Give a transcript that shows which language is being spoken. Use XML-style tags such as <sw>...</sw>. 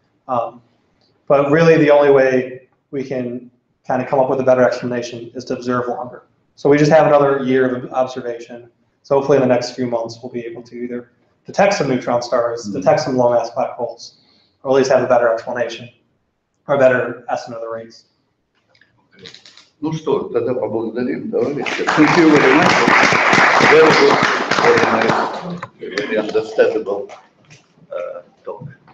<en>But really, the only way we can kind of come up with a better explanation is to observe longer. So we just have another year of observation. So hopefully in the next few months, we'll be able to either detect some neutron stars, detect some low mass black holes, or at least have a better explanation, or a better estimate of the rates.</en> <ru>Ну что, тогда поблагодарим товарища.</ru> <en>Thank you very much. Very good, very nice, very understandable talk.</en>